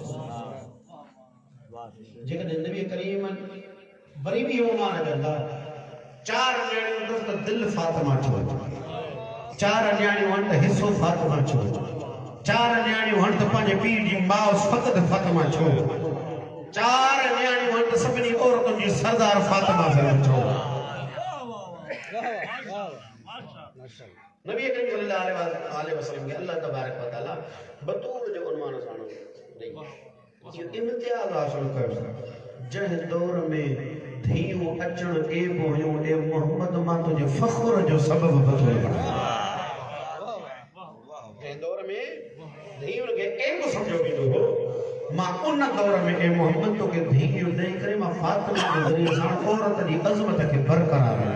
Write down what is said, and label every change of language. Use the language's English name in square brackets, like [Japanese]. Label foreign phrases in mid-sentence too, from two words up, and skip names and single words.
[Sindhi] जेकॾहिं नबी करीम वरी बि इहो मान कंदा चार न्याणियूं त दिलि फातिमा छो चार न्याणियूं आहिनि त हिस्सो फातिमा छो चार न्याणियूं आहिनि त पंहिंजे पीउ जी माउ फ़क़ति फातिमा छो चार न्याणियूं आहिनि त सभिनी औरतुनि जी सरदार फातिमा छो नबी करीम [Arabic] صلى الله عليه وسلم [Sindhi] के अल्लाह [Arabic] تبارك وتعالى [Sindhi] बतूल जो उन्वान सां ॾेई इहो इम्तियाज़ हासिल कयो जंहिं दौर में धीअरूं अचण एब हुयूं ए मोहम्मद मां तुंहिंजे फ़ख्र जो सबब बतूल जंहिं दौर में धीअरुनि खे एब सम्झो वेंदो हो मां उन दौर में ए मोहम्मद तोखे धीअ ॾेई करे मां फातिमा जे ज़रिए सां औरत जी अज़मत खे बरक़रार